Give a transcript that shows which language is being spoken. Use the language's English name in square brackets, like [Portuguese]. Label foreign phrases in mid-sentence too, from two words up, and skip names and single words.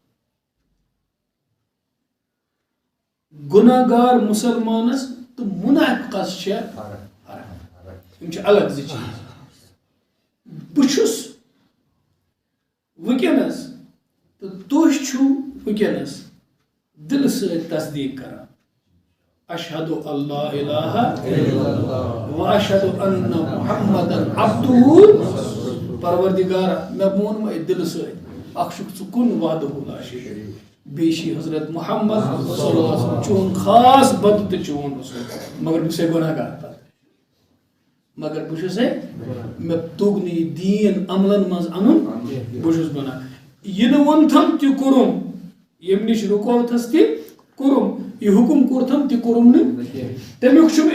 [Kashmiri] گۄناہ گار مُسلمانس تہٕ مُنافِقس چھےٚ فرق یِم چھِ الگ زٕ چیٖز بہٕ چھُس وٕنکٮ۪نس تہٕ تُہۍ چھِو وٕنکٮ۪نس دِلہٕ سۭتۍ تصدیٖق کران [Arabic] اشہدُ اللہ الہ و اشہدُ ان محمدن عبدہ [Kashmiri] پروردگارا مےٚ ووٚن دِلہٕ سۭتۍ اکھ چھُکھ ژٕ کُن [Arabic] وحدہ لا شریٖک [Kashmiri] بیٚیہِ چھِ حضرت محمد [Arabic] صلی اللہ علیہ وسلم [Kashmiri] چون خاص بندٕ تہٕ چون رسول مگر بہٕ چھُسے گۄناہ گار پتہٕ مگر بہٕ چھُسے مےٚ توٚگ نہٕ یہِ دیٖن عملن منٛز انُن بہٕ چھُس گۄناہ یہِ نہٕ ووٚنتھم تہِ کوٚرُم ییٚمہِ نِش رُکووتھس تہِ کوٚرُم یہِ حُکُم کوٚرتھم تہِ کوٚرُم نہٕ تمیُک چھُم